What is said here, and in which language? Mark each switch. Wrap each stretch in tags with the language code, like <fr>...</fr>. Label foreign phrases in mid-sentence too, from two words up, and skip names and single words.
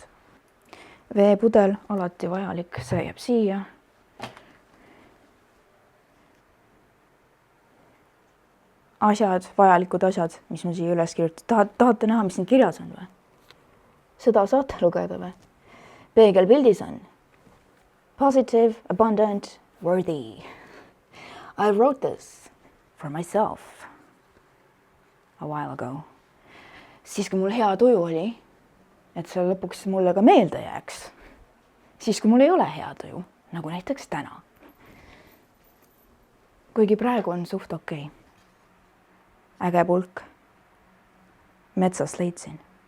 <et>Veepudel, alati vajalik, see jääb siia. Vajalikud asjad, mis ma siia üles kirjutan. Tahate näha, mis siin kirjas on või? Seda saate lugeda või? Peegelpildis on</et> <en>positive, abundant, worthy. I wrote this for myself. a while ago.</en> <et>Siis, kui mul hea tuju oli, et see lõpuks mulle ka meelde jääks. Siis, kui mul ei ole hea tuju, nagu näiteks täna. Kuigi praegu on suht okei. Äge pulk. Metsast leidsin.</et>